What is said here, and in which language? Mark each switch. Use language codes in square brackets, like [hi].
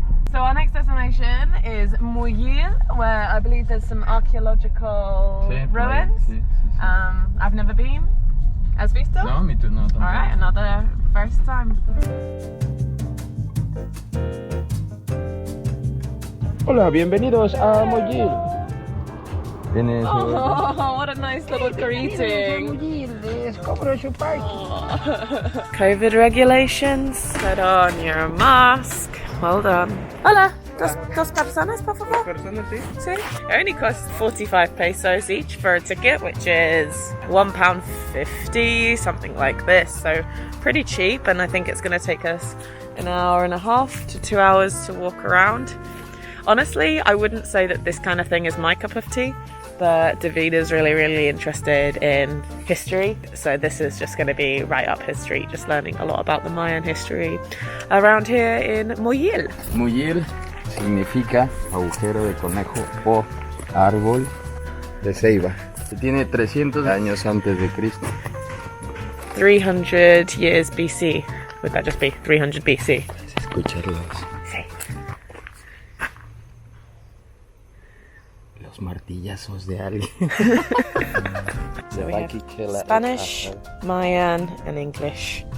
[en] So our next destination is Muyil, where I believe there's some archaeological ruins. [es] Sí. [en] I've never been. [es] ¿Has visto? [en] No, me too, no. All right, another first time. [es] Hola, bienvenidos a Muyil. [en] Oh, what a nice little greeting. COVID regulations. Put on your mask. Well done. Hola. [es] Dos personas, por favor. Sí. [en] It only costs 45 pesos each for a ticket, which is £1.50, something like this. So pretty cheap, and I think it's going to take us an hour and a half to 2 hours to walk around. Honestly, I wouldn't say that this kind of thing is my cup of tea. but David is really interested in history, so this is just going to be right up his street, just learning a lot about the Mayan history around here in Muyil. [es] Muyil significa agujero de conejo o árbol de ceiba. Tiene 300 años antes de Cristo. [en] 300 years BC. Would that just be 300 BC? [es] Escucharlos. Sí. Los martillazos de alguien. [en] So we have Spanish, Mayan and English.